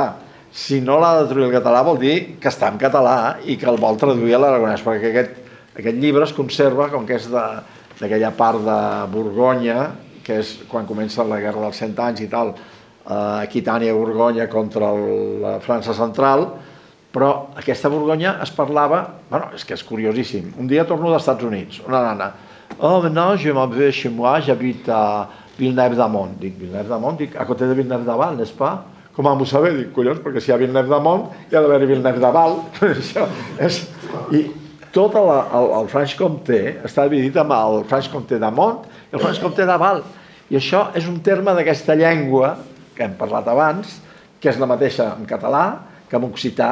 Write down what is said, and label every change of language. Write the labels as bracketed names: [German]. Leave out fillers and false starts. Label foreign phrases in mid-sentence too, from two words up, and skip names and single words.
[Catalan] Si no l'ha de traduir al català vol dir que està en català i que el vol traduir a l'aragonès, perquè aquest llibre es conserva, com que és d'aquella part de Borgonya, que és quan comença la Guerra dels 100 anys i tal, Aquitània i Borgonya contra la França central, però aquesta Borgonya es parlava, bueno, és que és curiosíssim. Un dia torno dels Estats Units, una nana, [French] oh, maintenant je m'en vais chez moi, j'habite à Villeneuve-d'Amont. [Catalan] Dic, Villeneuve-d'Amont? Dic, [French] à côté de Villeneuve-d'Aval, n'est-ce pas? Comment vous savez? [Catalan] Dic, collons, perquè si hi ha Villeneuve-d'Amont hi ha d'haver Villeneuve-d'Aval. I tot el Franche-Comté està dividit amb el Franche-Comté d'Amont i el Franche-Comté d'Aval. I això és un terme d'aquesta llengua que hem parlat abans, que és la mateixa en català que en occità.